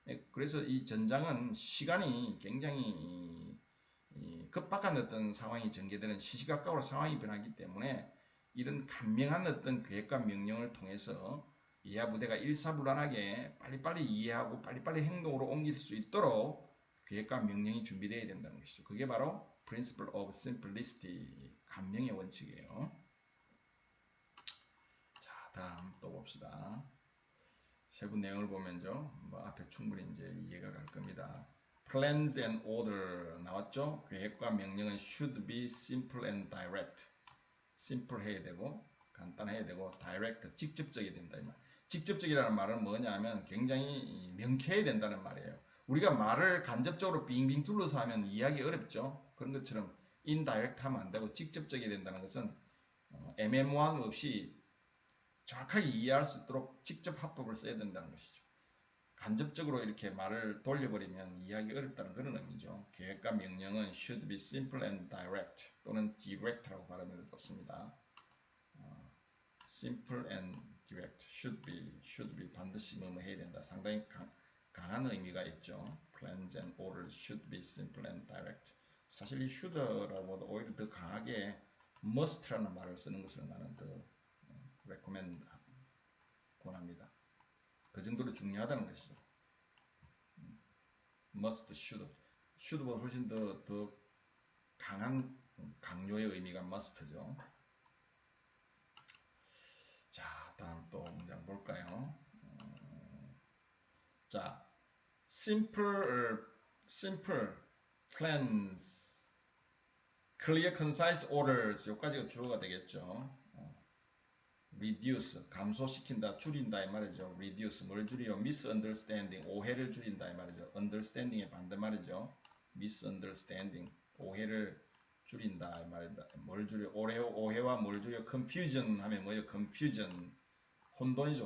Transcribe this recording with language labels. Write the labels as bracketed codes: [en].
[ko] 그래서 이 전장은 시간이 굉장히 급박한 어떤 상황이 전개되는 시시각각으로 상황이 변하기 때문에 이런 간명한 어떤 계획과 명령을 통해서 이하부대가 일사불란하게 빨리빨리 이해하고 빨리빨리 행동으로 옮길 수 있도록 계획과 명령이 준비되어야 된다는 것이죠. 그게 바로 [en] Principle of Simplicity, [ko] 간명의 원칙이에요. 자, 다음 또 봅시다. 세부 내용을 보면요, 뭐 앞에 충분히 이제 이해가 갈 겁니다. [en] Plans and order [ko] 나왔죠? 계획과 명령은 [en] should be simple and direct. [ko] simple 해야 되고 간단해야 되고 direct 직접적이 된다 이 말. 직접적이라는 말은 뭐냐면 굉장히 명쾌해야 된다는 말이에요. 우리가 말을 간접적으로 빙빙 둘러서 하면 이해하기 어렵죠. 그런 것처럼 indirect 하면 안 되고 직접적이 된다는 것은 애매모호함 없이 정확하게 이해할 수 있도록 직접 합법을 써야 된다는 것이죠. 간접적으로 이렇게 말을 돌려버리면 이해하기 어렵다는 그런 의미죠. 계획과 명령은 [en] should be simple and direct [ko] 또는 direct라고 발음해도 좋습니다. [en] simple and direct, should be [ko] 반드시 뭐뭐 해야 된다. 상당히 강한 의미가 있죠. [en] Plans and orders should be simple and direct. [ko] 사실 이 should라고도 오히려 더 강하게 must라는 말을 쓰는 것을 나는 더 recommend 권합니다. 그 정도로 중요하다는 것이죠. must, should보다 훨씬 더 강한 강요의 의미가 must죠. 자, 다음 또 문장 볼까요? [en] 자, simple plans, clear, concise orders [ko] 여기까지가 주어가 되겠죠. reduce, 감소시킨다, 줄인다 이 말이죠. reduce, 뭘 줄여? misunderstanding, 오해를 줄인다 이 말이죠. understanding의 반대말이죠. misunderstanding, 오해를 줄인다 이 말이다. 뭘 줄여? 오해와 뭘 줄여? confusion 하면 뭐예요? confusion, 혼돈이죠.